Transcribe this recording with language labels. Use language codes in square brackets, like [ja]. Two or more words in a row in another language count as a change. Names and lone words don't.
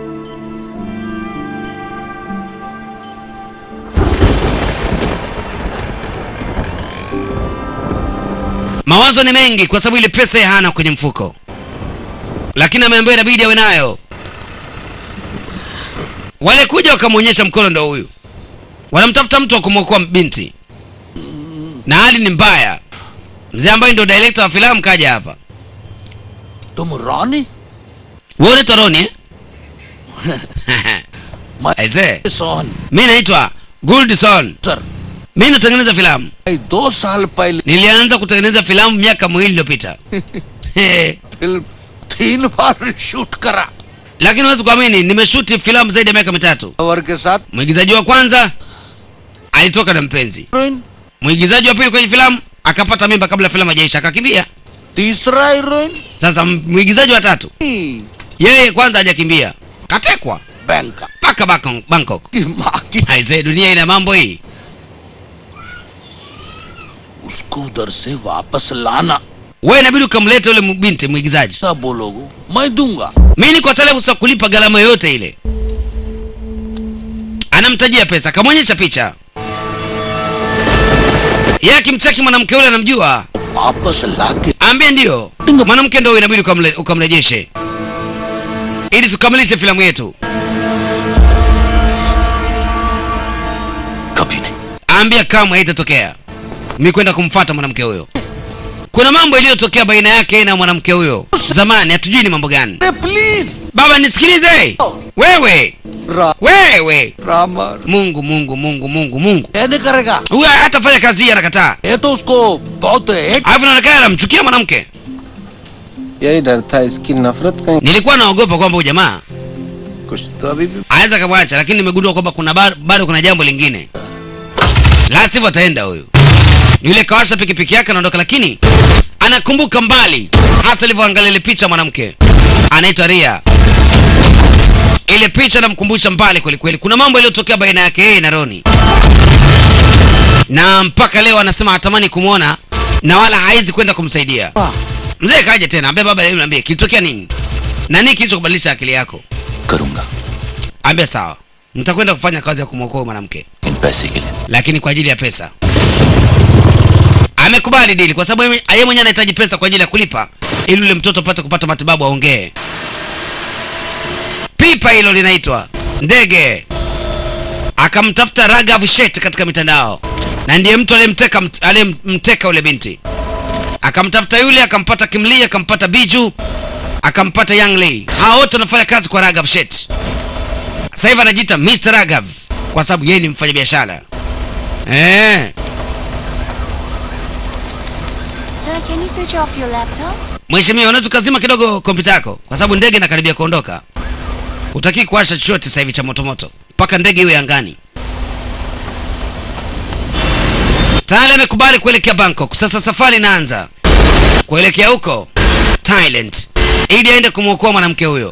[sw] Mawazo ni mengi kwa sababu ile pesa ya hana kwenye mfuko, lakini ameambiwa inabidi awe nayo. Wale kuja wakamwonyesha mkono, ndo huyu. Wanamtafuta mtu wa kumwokoa binti, na hali ni mbaya. Mzee ambaye ndo director wa filamu kaja hapa. [hi] तुम रॉनी? [sw] Wewe unaitwa Roni eh? Aise, mimi naitwa Goldson. [hi] सर [sw] Mimi natengeneza filamu. [hi] 2 साल पहले [sw] Nilianza kutengeneza filamu miaka 2 iliyopita. [hi] फिल्म 3 बार शूट करा। [sw] Lakini huwezi kuamini nimeshuti filamu zaidi ya miaka 3. [hi] और के साथ [sw] Mwigizaji wa kwanza alitoka na mpenzi. [hi] हीरोइन, [sw] Mwigizaji wa pili kwenye filamu akapata mimba kabla filamu haijaisha akakimbia. [hi] तीसरा हीरोइन [sw] Sasa mwigizaji wa tatu yeye kwanza hajakimbia. Katekwa [hi] बैंक [sw] paka Bangkok. [hi] की माँ की, [sw] Haizee, dunia ina mambo hii. [hi] उसको उधर से वापस लाना। [sw] Wewe inabidi ukamlete yule binti mwigizaji. [hi] क्या बोलोगे? मैं दूंगा। [sw] Mimi niko tayari kusa kulipa gharama yoyote ile. Anamtajia pesa, akamwonyesha picha. Yeye akimcheki mwanamke yule anamjua. [hi] वापस लाके [sw] Ambie ndio. Mwanamke ndio inabidi ukamrejeshe. Ili tukamilishe filamu yetu. [hi] कभी नहीं। [sw] Ambia kama haitatokea. Mimi kwenda kumfuata mwanamke huyo. Kuna mambo yaliyotokea baina yake na mwanamke huyo. Zamani hatujui ni mambo gani. [hi] प्लीज [sw] Baba nisikilize. Wewe. Wewe. [hi] रामा [sw] Mungu Mungu Mungu Mungu Mungu. [hi] नहीं करेगा। [sw] Huyu hatafanya kazi hii anakataa. [hi] ये तो उसको बहुत हेट। [sw] Alafu inaonekana anamchukia mwanamke. [hi] यही डर था इसकी नफरत कहीं [sw] Nilikuwa naogopa kwamba huyu jamaa [hi] कुछ तो अभी भी [sw] anaweza kumwacha, lakini nimegundua kwamba kuna bado kuna jambo lingine. La sivyo ataenda huyu. Yule kawasha pikipiki yake anaondoka, lakini anakumbuka mbali hasa alivyoangalia ile picha mwanamke. Anaitwa Ria. Ile picha inamkumbusha mbali kweli kweli. Kuna mambo yaliyotokea baina yake yeye na Roni. Na mpaka leo anasema hatamani kumuona na wala haizi kwenda kumsaidia. Mzee kaja tena, ambia baba leo niambie kilitokea nini? Na nini kilichokubadilisha akili yako? [hi] करूंगा [sw] Ambia sawa. Nitakwenda kufanya kazi ya kumwokoa mwanamke. [hi] इन पैसे के लिए। [sw] Lakini kwa ajili ya pesa. Amekubali dili kwa sababu yeye mwenyewe anahitaji pesa kwa ajili ya kulipa ili yule mtoto apate kupata matibabu aongee. Pipa hilo linaitwa ndege. Akamtafuta Raghav Sheth katika mitandao. Na ndiye mtu aliyemteka yule binti. Akamtafuta yule, akampata Kimli, akampata Biju, akampata Yang Lee. Hao wote wanafanya kazi kwa Raghav Sheth. Sasa hivi anajiita Mr. Raghav kwa sababu yeye ni mfanyabiashara. [en] Sir, can you switch off your laptop? [sw] Mheshimiwa, unaweza kuzima kidogo kompyuta yako kwa sababu ndege inakaribia kuondoka. Hutaki kuwasha chochote sasa hivi cha moto mpaka ndege iwe angani. Tayari amekubali kuelekea Bangkok. Sasa safari inaanza kuelekea huko Thailand ili aende kumwokoa mwanamke huyo.